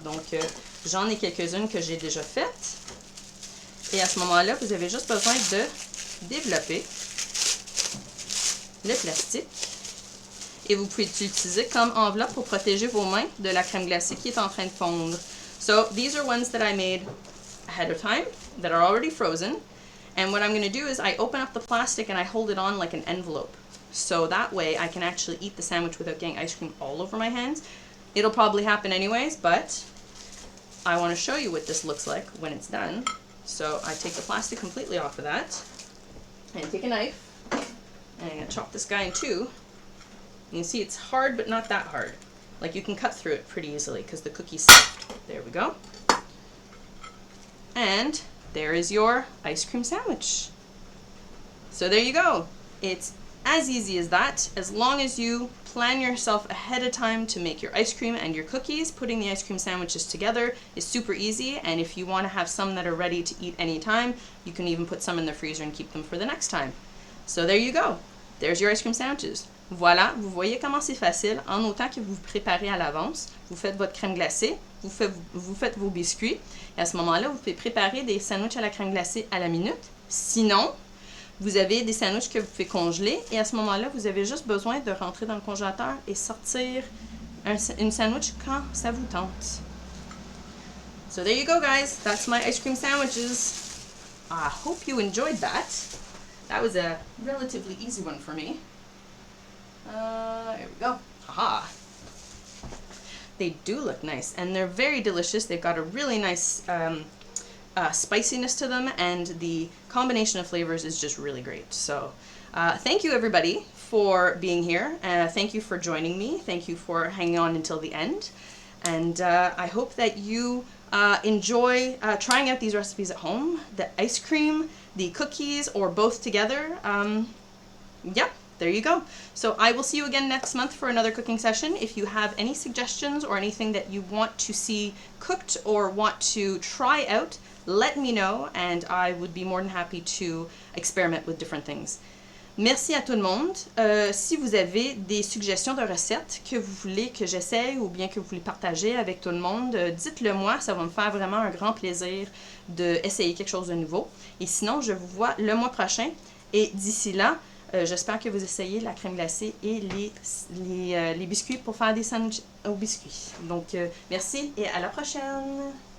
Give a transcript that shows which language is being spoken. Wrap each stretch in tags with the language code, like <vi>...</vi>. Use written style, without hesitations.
<fr>Donc j'en ai quelques-unes que j'ai déjà faites. Et à ce moment-là, vous avez juste besoin de développer le plastique. Et vous pouvez l'utiliser comme enveloppe pour protéger vos mains de la crème glacée qui est en train de fondre.</fr> <en>So these are ones that I made ahead of time that are already frozen. And what I'm going to do is I open up the plastic and I hold it on like an envelope. So that way I can actually eat the sandwich without getting ice cream all over my hands. It'll probably happen anyways, but I want to show you what this looks like when it's done. So I take the plastic completely off of that and take a knife and I'm going to chop this guy in two. You can see it's hard but not that hard. Like you can cut through it pretty easily because the cookie's soft. There we go. And there is your ice cream sandwich. So there you go. It's as easy as that. As long as you plan yourself ahead of time to make your ice cream and your cookies, putting the ice cream sandwiches together is super easy. And if you want to have some that are ready to eat anytime, you can even put some in the freezer and keep them for the next time. So there you go. There's your ice cream sandwiches.</en> <fr>Voilà, vous voyez comment c'est facile. En autant que vous préparez à l'avance, vous faites votre crème glacée, vous faites vos biscuits. Et à ce moment-là, vous pouvez préparer des sandwichs à la crème glacée à la minute. Sinon, vous avez des sandwichs que vous pouvez congeler. Et à ce moment-là, vous avez juste besoin de rentrer dans le congélateur et sortir une sandwich quand ça vous tente.</fr> <en>So there you go, guys. That's my ice cream sandwiches. I hope you enjoyed that. That was a relatively easy one for me. There we go. Haha. They do look nice, and they're very delicious. They've got a really nice spiciness to them, and the combination of flavors is just really great. So thank you, everybody, for being here. Thank you for joining me. Thank you for hanging on until the end. And I hope that you enjoy trying out these recipes at home. The ice cream, the cookies, or both together. Yeah. There you go. So I will see you again next month for another cooking session. If you have any suggestions or anything that you want to see cooked or want to try out, let me know and I would be more than happy to experiment with different things.</en> <fr>Merci à tout le monde. Si vous avez des suggestions de recettes que vous voulez que j'essaye ou bien que vous voulez partager avec tout le monde, dites-le moi. Ça va me faire vraiment un grand plaisir d'essayer quelque chose de nouveau. Et sinon, je vous vois le mois prochain. Et d'ici là, j'espère que vous essayez la crème glacée et les biscuits pour faire des sandwichs aux biscuits. Donc, merci et à la prochaine!</fr>